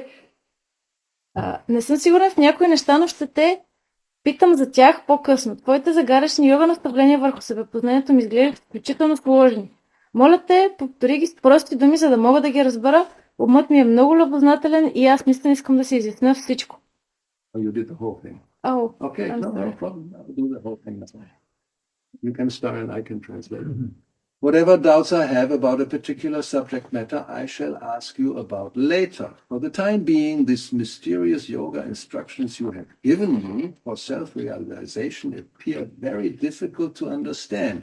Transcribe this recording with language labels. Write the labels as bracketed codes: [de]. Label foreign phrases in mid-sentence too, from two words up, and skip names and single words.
[bg] Не съм сигурен в някои неща, но ще те питам за тях по-късно. Твоите загарящни йога наставления върху себепознанието ми изглеждат изключително сложни. Моля те, повтори ги с прости думи, за да мога да ги разбера. Умът ми е много любознателен и аз наистина искам да се изясня всичко. [en] You did the whole thing. Oh, okay, no problem. I'll do the whole thing now. You can start and I can translate. Whatever doubts I have about a particular subject matter, I shall ask you about later. For the time being, these mysterious yoga instructions you have given me for self-realization appear very difficult to understand.